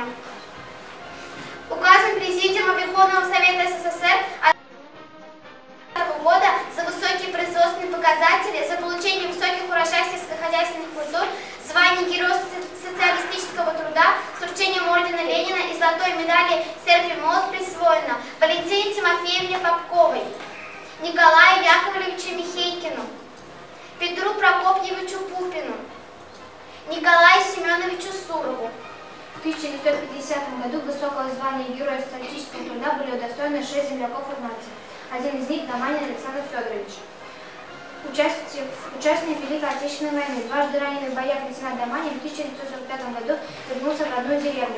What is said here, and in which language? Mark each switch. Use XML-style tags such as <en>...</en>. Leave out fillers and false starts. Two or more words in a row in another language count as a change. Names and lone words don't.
<ru>Указом Президиума Верховного Совета СССР от года за высокие производственные показатели, за получение высоких урожаев сельскохозяйственных культур, звание Героя социалистического труда с вручением ордена Ленина и золотой медали «Серп и молот» присвоено Валентине Тимофеевне Попковой, Николаю Яковлевичу Михейкину, Петру Прокопьевичу Пупину, Николаю Семеновичу Сурову. В 1950 году высокого звания Героя социалистического труда были удостоены 6 земляков-урнарцев. Один из них – Доманин Александр Федорович. Участник Великой Отечественной войны, дважды раненый в боях лейтенант Доманин в 1945 году вернулся в родную деревню.</ru>